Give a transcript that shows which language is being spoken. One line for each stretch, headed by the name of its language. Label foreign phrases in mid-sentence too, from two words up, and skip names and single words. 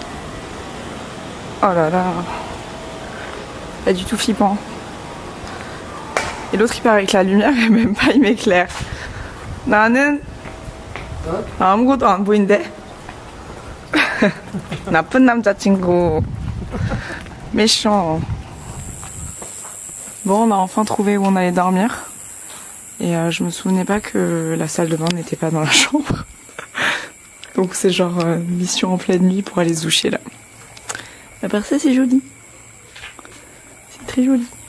French: Oh là là. Pas du tout flippant. Et l'autre il part avec la lumière et même pas il m'éclaire.
Korean: 나는 아무것도 안 보이는데. 나쁜 남자친구.
French: Méchant. Bon, on a enfin trouvé où on allait dormir. Et je me souvenais pas que la salle de bain n'était pas dans la chambre. Donc c'est genre mission en pleine nuit pour aller se doucher là. À part ça c'est joli. C'est très joli.